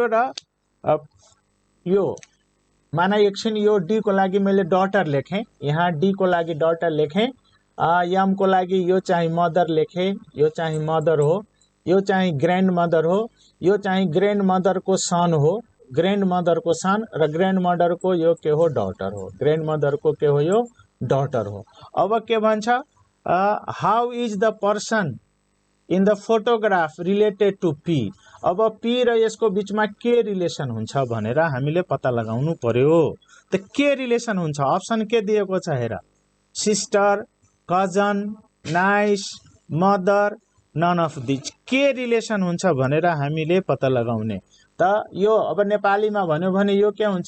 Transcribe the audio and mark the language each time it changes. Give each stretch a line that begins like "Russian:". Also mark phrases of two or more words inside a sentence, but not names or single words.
Nepali: र यो, माना एकछिन यो डी को लागि मैले डटर लेखेँ, यहाँ डी को लागि डटर लेखेँ, एम को लागि यो चाहिँ मदर लेखेँ, यो चाहिँ मदर हो, यो चाहिँ
English: grand mother
Nepali: हो, यो चाहिँ
English: grand mother's son
Nepali: हो,
English: grand mother's son
Nepali: र ग्रैंड मदरको यो के हो? डटर हो। ग्रैंड मदरको के हो? यो डटर हो। अब के भन्छ?
English: How is the person in the photograph related to P.
Nepali: अब पी र यसको बीचमा के रिलेसन हुन्छ भनेर हामीले पत्ता लगाउनु पर्यो। त के रिलेसन हुन्छ? अप्सन के दिएको छ हेर?
English: Sister, cousin, niece, mother, none of these.
Nepali: के रिलेसन हुन्छ भनेर हामीले पत्ता लगाउने। त यो अब नेपालीमा भन्यो भने यो के हुन्छ?